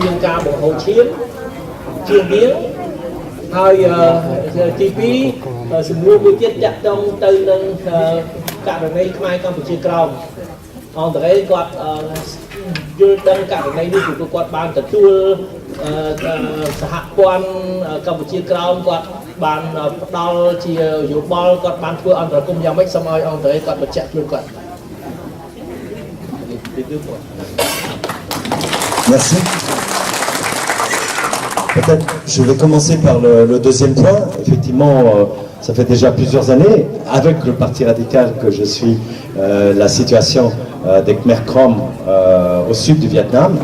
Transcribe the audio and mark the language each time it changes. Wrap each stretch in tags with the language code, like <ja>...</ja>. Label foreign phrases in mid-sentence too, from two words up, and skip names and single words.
<km>មានការបង្ហូរឈាមជាងនេះហើយទី2សំណួរមួយទៀតតាក់ទងទៅនឹងករណីខ្មែរកម្ពុជាក្រោមអង្គរេគាត់យល់ដឹងករណីនេះពីព្រោះគាត់បានទទួលសហព័ន្ធកម្ពុជាក្រោមគាត់បានផ្ដល់ជាយោបល់គាត់បានធ្វើអន្តរកម្មយ៉ាងម៉េចសូមឲ្យអង្គរេគាត់បញ្ជាក់ខ្លួនគាត់</km> <fr>Merci. Peut-être je vais commencer par le deuxième point. Effectivement, ça fait déjà plusieurs années, avec le Parti radical que je suis, la situation des Khmer Krom au sud du Vietnam.</fr>